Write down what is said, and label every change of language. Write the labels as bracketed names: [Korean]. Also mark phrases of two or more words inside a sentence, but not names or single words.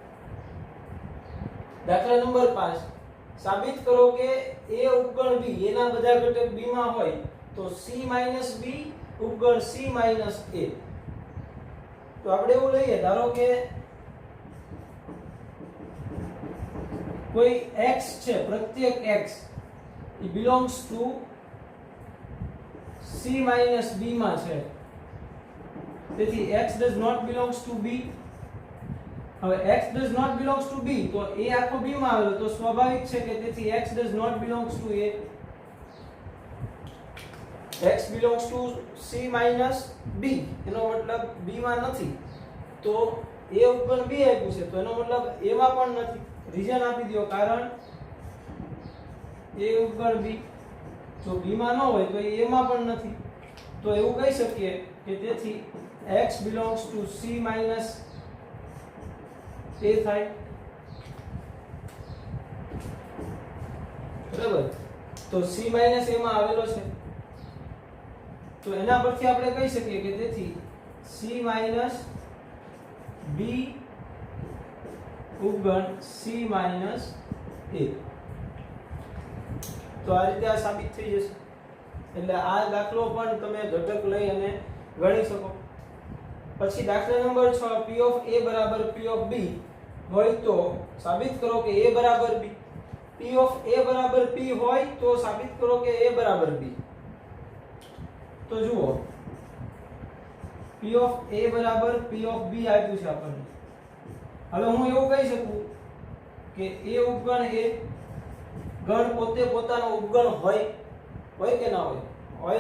[Gujarati] દાખલા નંબર 5, સાબિત કરો કે a ઉપગણ b એના બધા ઘટક b માં હોય તો c - b ઉપગણ c - a. તો આપણે એવું લઈએ, ધારો કે કોઈ x છે, પ્રત્યેક x [English] it belongs to c - b [Gujarati] માં છે, તેથી [English] x does not belongs to b. [Gujarati] હવે [English] x does not belongs to b, [Gujarati] તો a આખો b માં આવેલો, તો સ્વાભાવિક છે કે તેથી [English] x does not belongs to a. x belongs to c - b, [Gujarati] એનો મતલબ b માં નથી. તો a ઉપગણ b આપ્યું છે, તો એનો મતલબ a માં પણ નથી. રીઝન આપી દો, કારણ a ઉપગણ b જો b માં ન હોય તો a માં પણ નથી. તો એવું કહી શકીએ કે તેથી [English] x belongs to c - a [Gujarati] થાય. બરાબર. તો c - a માં આવેલો છે, તો એના પરથી આપણે કહી શકીએ કે તેથી c - b ઉપગણ c - a. તો આ રીતે આ સાબિત થઈ જશે. એટલે આ દાખલો પણ તમે ઘટક લઈ અને ગણી શકો. પછી દાખલા નંબર 6, [English] p of a [Gujarati] બરાબર [English] p of b [Gujarati] હોય તો સાબિત કરો કે a બરાબર b. p ઓફ a બરાબર p હોય તો સાબિત કરો કે a બરાબર b. તો જુઓ p ઓફ a બરાબર p ઓફ b આપ્યું છે આપણને. હવે હું એવું કહી શકું કે a ઉપગણ એ ગણ પોતે પોતાનો ઉપગણ હોય કે ના હોય?